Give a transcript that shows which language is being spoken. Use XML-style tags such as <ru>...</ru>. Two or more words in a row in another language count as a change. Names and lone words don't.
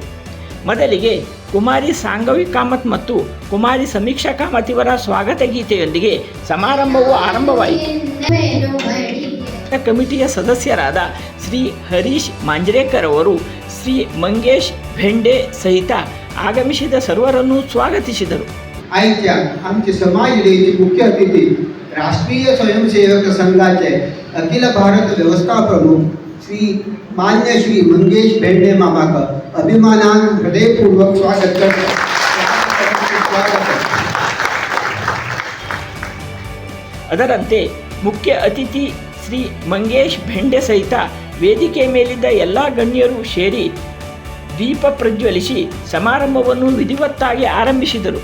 <kn>ಮೊದಲಿಗೆ ಕುಮಾರಿ ಸಾಂಗವಿ ಕಾಮತ್ ಮತ್ತು ಕುಮಾರಿ ಸಮೀಕ್ಷಾ ಕಾಮತ್ ಇವರ ಸ್ವಾಗತ ಗೀತೆಯೊಂದಿಗೆ ಸಮಾರಂಭವು ಆರಂಭವಾಯಿತು. ಕಮಿಟಿಯ ಸದಸ್ಯರಾದ ಶ್ರೀ ಹರೀಶ್ ಮಾಂಜ್ರೇಕರ್ ಅವರು ಶ್ರೀ ಮಂಗೇಶ್ भेंडे सहित ಆಗಮಿಸಿದ ಸರ್ವರನ್ನು ಸ್ವಾಗತಿಸಿದರು.</kn> <kok>आयच्या आमचे समाज डेचे मुख्य अतिथी राष्ट्रीय स्वयंसेवक संघाचे अखिल भारत व्यवस्था प्रमुख श्री मान्य श्री मंगेश भेंडे मामाक अभिमानान हृदयपूर्वक स्वागत करतो.</kok> <kn>ಅದರಂತೆ ಮುಖ್ಯ ಅತಿಥಿ ಶ್ರೀ ಮಂಗೇಶ್ भेंडे ಸಹಿತ ವೇದಿಕೆ ಮೇಲಿದ್ದ ಎಲ್ಲ ಗಣ್ಯರು ಸೇರಿ ದೀಪ ಪ್ರಜ್ವಲಿಸಿ ಸಮಾರಂಭವನ್ನು ವಿಧಿವತ್ತಾಗಿ ಆರಂಭಿಸಿದರು.</kn>